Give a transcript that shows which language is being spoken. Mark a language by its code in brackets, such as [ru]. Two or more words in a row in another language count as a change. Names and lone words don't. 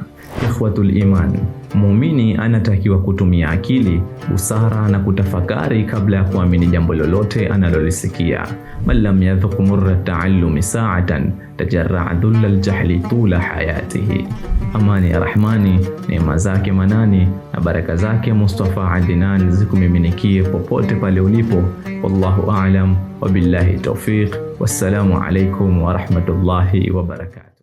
[ar] إخوة الإيمان, [sw] muumini anatakiwa kutumia akili, busara na kutafakari kabla ya kuamini jambo lolote analolisikia. [ar] من لم يذق مر التعلم ساعة تجرع ذل الجهل طول حياته. [sw] Amani ya Rahmani, neema zake manani na baraka zake Mustafa Adnan zikumiminikie popote pale ulipo. [ar] والله أعلم وبالله التوفيق. والسلام عليكم ورحمة الله وبركاته.